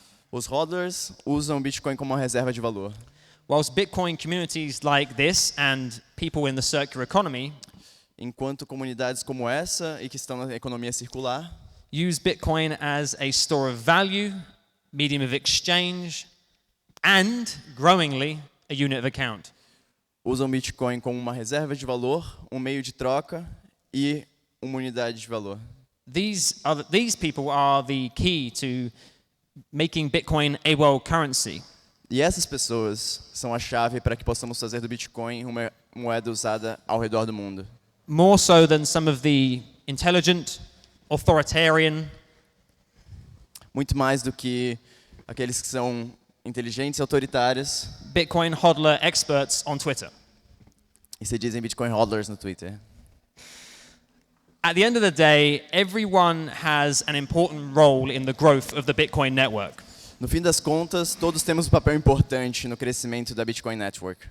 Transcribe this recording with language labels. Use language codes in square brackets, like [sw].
[pt] Os hodlers usam o Bitcoin como uma reserva de valor. [en] whilst Bitcoin communities like this and people in the circular economy [pt] Enquanto comunidades como essa e que estão na economia circular [en] use Bitcoin as a store of value, medium of exchange, and, growingly, a unit of account. [pt] usam Bitcoin como uma reserva de valor, um meio de troca e uma unidade de valor. [en] These people are the key to making Bitcoin a world currency. [pt] E essas pessoas são a chave para que possamos fazer do Bitcoin uma moeda usada ao redor do mundo. [en] More so than some of the intelligent, authoritarian, [pt] Muito mais do que aqueles que são inteligentes e autoritários [en] Bitcoin hodler experts on Twitter. [pt] e se dizem Bitcoin hodlers no Twitter. [en] At the end of the day, everyone has an important role in the growth of the Bitcoin network. [pt] No fim das contas, todos temos um papel importante no crescimento da Bitcoin Network.